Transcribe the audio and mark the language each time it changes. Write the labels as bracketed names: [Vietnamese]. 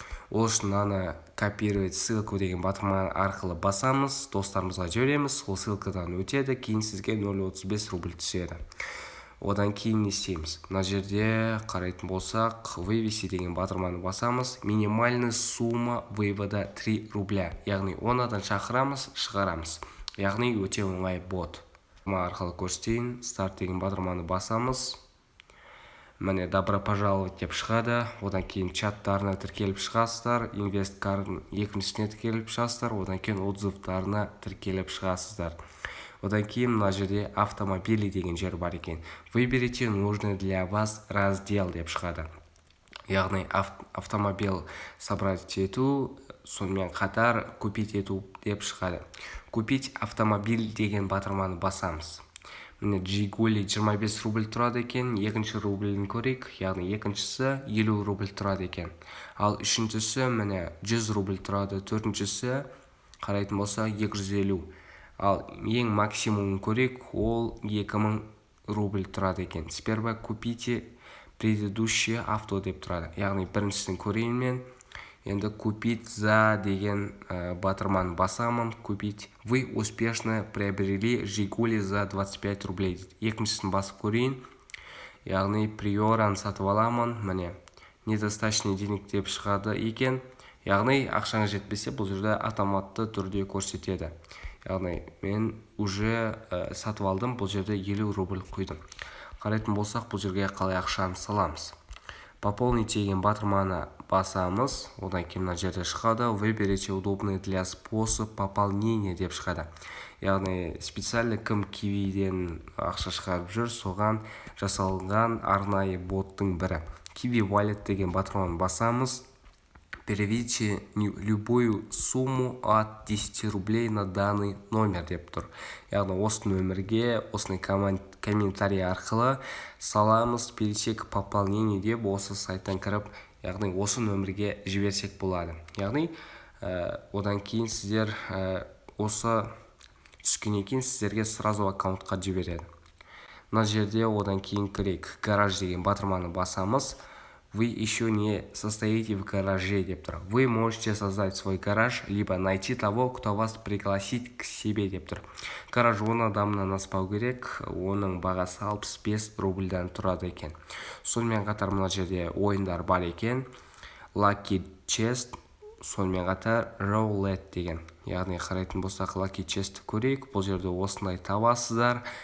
[Kazakh] Ол үшін аны [Russian] копировать ссылку [Kazakh] деген батырма арқылы басамыз, достарымызға жібереміз, ол ссылкадан өтеді, кейін сізге 0,35 рубль түседі. Одан кейін не істейміз? Мына жерде қарайтын болсақ, вывести деген батырманы басамыз. [Russian] Минимальный сумма вывода 3 рубля. [Kazakh] Яғни 10 адам шақырамыз, шығарамыз. Яғни өте оңай бот. Арқылы көрсетейін. Старт деген батырманы басамыз. Міне, [Russian] добро пожаловать [Kazakh] деп шығады. Одан кейін чаттарына тіркеліп шығасыздар. Инвесткардың екіншісіне тіркеліп шығасыздар. Одан кейін отзывтарына тіркеліп шығасыздар. Одан кейін мына жерде автомобили деген жер бар екен. [Russian] Выберите нужный для вас раздел [Kazakh] деп шығады. Яғни автомобиль собрать ету, сонымен қатар купить ету деп шығады. [Russian] Купить автомобиль [Kazakh] деген батырманы басамыз. Міне, Жигули 25 рубль тұрады екен, екінші рубльін көрейік, яғни екіншісі 50 рубль тұрады екен. Ал үшіншісі міне 100 рубль тұрады, төртіншісі қарайтын болса 250. Ал ең максимумын көрейік, ол 2000 рубль тұрады екен. [Russian] Сперва купите предыдущее авто [Kazakh] деп тұрады. Яғни біріншісін көрейін мен. Енді [Russian] купить за [Kazakh] деген батырманы басамын. Купить. [Russian] Вы успешно приобрели Жигули за 25 рублей. [Kazakh] Екіншісін басып көрейін. Яғни приоран сатып аламын. Міне, [Russian] недостаточный денег [Kazakh] деп шығады екен. Яғни ақшаңыз жетпесе, бұл жерде автоматты түрде көрсетеді. Яғни мен уже сатып алдым, бұл жерде 50 рубль құйдым. Қарайтын болсақ, бұл жерге қалай ақшаны саламыз. Пополнить деген батырманы басамыз. Одан кейін мына жерде шығады. [Russian] Выберите удобный для способ пополнения [Kazakh] деп шығады. Яғни специально кім кивиден ақша шығарып жүр, соған жасалған арнайы боттың бірі. Kiwi Wallet деген батырманы басамыз. [Russian] Переведите любую сумму от 10 рублей на данный номер [Kazakh] деп тұр. Яғни осы нөмірге, осыны комментарий арқылы саламыз, [Russian] пересек пополнение [Kazakh] деп осы сайттан кіріп, яғни осы нөмірге жіберсек болады. Яғни одан кейін сіздер осы түскеннен кейін сіздерге сразу аккаунтқа жібереді. Мына жерде одан кейін кірейік. Гараж деген батырманы басамыз. [Russian] Вы еще не состоите в гараже [Kazakh] деп тұр. [Russian] Вы можете создать свой гараж, либо найти того, кто вас пригласит к себе деп тұр. [Kazakh] Гараж 10 адамнан аспау керек, оның бағасы 65 рубльдан тұрады екен. Сонымен қатар мына жерде ойындар бар екен. Lucky Chest, сонымен қатар Roulette деген. Яғни қарайтын болсақ Lucky Chest көрейік. Бұл жерде осындай табасыздар.